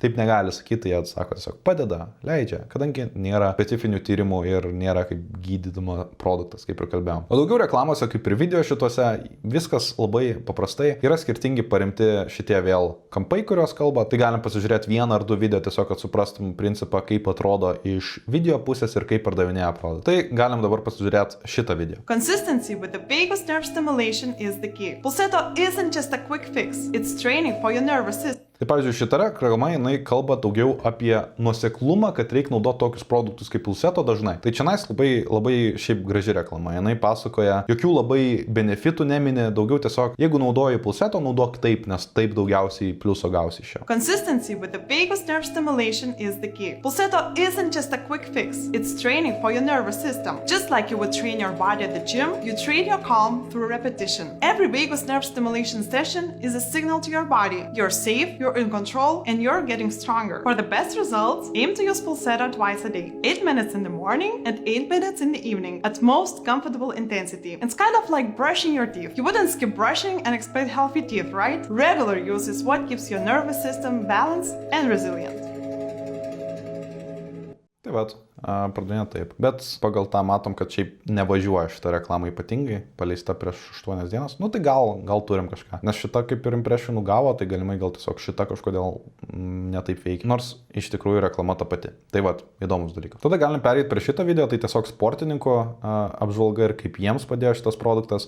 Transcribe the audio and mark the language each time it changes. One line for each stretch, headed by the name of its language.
Lithuanian: Taip negali sakyti, jie atsako tiesiog padeda, leidžia, kadangi nėra specifinių tyrimų ir nėra kaip gydymo produktas, kaip ir kalbėjom. O daugiau reklamose, kaip ir video šituose, viskas labai paprastai. Yra skirtingi paremti šitie vėl kampai, kurios kalba. Tai galim pasižiūrėti 1 ar 2 video tiesiog, kad suprastum principą, kaip atrodo iš video pusės ir kaip pardavinėja produktą. Tai galim dabar pasižiūrėti šitą video.
English: Consistency with the vagus nerve stimulation is the key. Pulseto isn't just a quick fix. It's training for your nervous system.
Lithuanian: Tai pavyzdžiui, šita reklama, jinai kalba daugiau apie nuoseklumą, kad reikia naudoti tokius produktus kaip Pulseto dažnai. Tai čia labai šiaip graži reklama. Jinai pasakoja, jokių labai benefitų nemini, daugiau tiesiog, jeigu naudoji Pulseto, naudok taip, nes taip daugiausiai pliuso gausi iš jo.
English: Consistency with the vagus nerve stimulation is the key. Pulseto isn't just a quick fix. It's training for your nervous system. Just like you would train your body at the gym, you train your calm through repetition. Every vagus nerve stimulation session is a signal to your body. You're safe, you're in control, and you're getting stronger. For the best results, aim to use Pulseto twice a day. 8 minutes in the morning and 8 minutes in the evening at most comfortable intensity. It's kind of like brushing your teeth. You wouldn't skip brushing and expect healthy teeth, right? Regular use is what keeps your nervous system balanced and resilient.
Lithuanian: Tai vat, pradinė taip. Bet pagal tą matom, kad šiaip nevažiuoja šitą reklamą ypatingai, paleista prieš 8 dienas. Nu tai gal turim kažką. Nes šita kaip ir impressionų gavo, tai galimai gal tiesiog šita kažkodėl netaip veikia. Nors iš tikrųjų reklama ta pati. Tai vat, įdomus dalykas. Tada galim pereiti prie šitą video, tai tiesiog sportininko apžvalga ir kaip jiems padėjo šitas produktas.